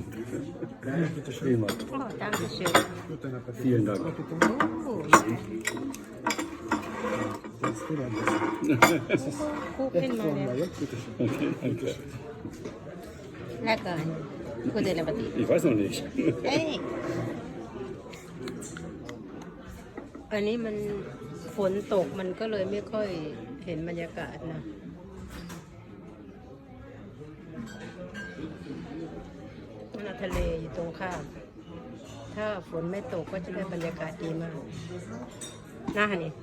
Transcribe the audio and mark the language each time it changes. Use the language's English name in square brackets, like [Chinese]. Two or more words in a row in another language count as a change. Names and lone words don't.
[German] Prima. Oh, danke schön. Vielen Dank. Oh. Kuchen mal. Okay, danke. Lecker. Guten Appetit. Ich weiß noch nicht. Hey. [Thai] อันนี้มันฝนตกมันก็เลยไม่ค่อยเห็นบรรยากาศนะนั่นทะเลอยู่ตรงข้ามถ้าฝนไม่ตกก็จะได้บรรยากาศดีมากน่าหันนี่